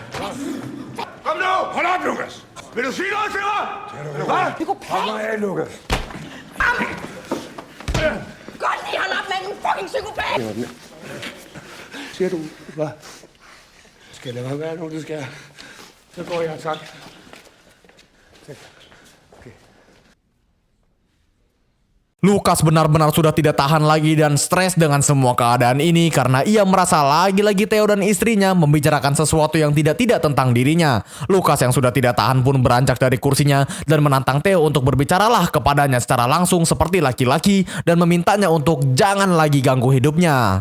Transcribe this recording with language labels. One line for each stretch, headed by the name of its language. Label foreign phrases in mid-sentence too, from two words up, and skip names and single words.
Danish: Kom nu! Hold op, Lukas! Vil du sige noget til mig? Hvad? Kom nu af, Lukas! Godt lige hold op med den fucking psykopat! Siger du, hvad? Skal det være nu, det skal? Så går jeg, tak.
Indonesian: Lukas benar-benar sudah tidak tahan lagi dan stres dengan semua keadaan ini karena ia merasa lagi-lagi Theo dan istrinya membicarakan sesuatu yang tidak tentang dirinya. Lukas yang sudah tidak tahan pun beranjak dari kursinya dan menantang Theo untuk berbicaralah kepadanya secara langsung seperti laki-laki dan memintanya untuk jangan lagi ganggu hidupnya.